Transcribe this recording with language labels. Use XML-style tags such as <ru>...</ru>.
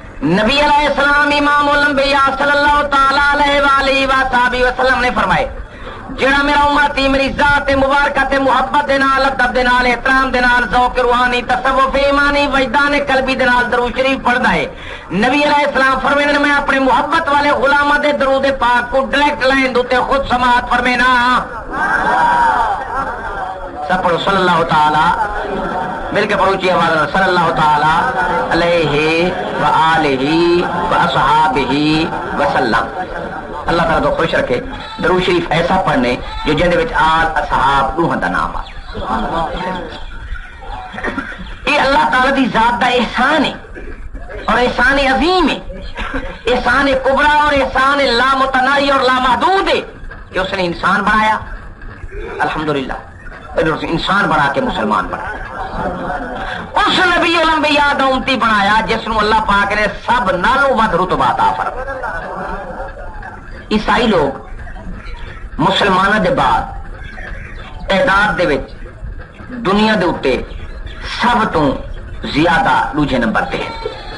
<pa>نبی علیہ السلام امام الانبیاء صلی اللہ تعالی علیہ وآلہ وصحابہ وسلم نے فرمائے, جڑا میرا امتی میری ذات مبارکہ تے محبت دے نال, ادب دے نال, احترام دے نال, ذوق روحانی, تصوف ایمانی, وجدان قلبی دے نال درود شریف پڑھدا ہے,</pa> <ur>نبی علیہ السلام فرماتے ہیں</ur> <pa>میں اپنے محبت والے غلاماں دے درود پاک کو ڈائریکٹ لائن دوتے خود سماعت فرمینا.</pa> <ur>سب پڑھو صلی اللہ تعالی, مل کے پڑھو اونچی آواز میں, صلی اللہ تعالی علیہ وآلہ وصحابہ وسلم.</ur> <pa>اللہ تعالیٰ تو خوش رکھے درود شریف ایسا پڑھنے جو جن وچ آل اصحاب دوہاں دا نام آ. یہ اللہ تعالیٰ دی ذات دا احسان ہے اور احسان عظیم ہے, احسان کبرا اور احسان لامتناہی اور لامحدود ہے کہ اس نے انسان بنایا, الحمدللہ انسان بنا کے مسلمان بنایا. اس نبی الانبیاء دا امتی بنایا جس نو اللہ پاک نے سب نالوں ود رتبہ عطا فرمایا. عیسائی لوگ مسلمانوں دے بعد تعداد دے وچ دنیا دے اوتے سب تو زیادہ دوجے نمبر تے ہیں.</pa>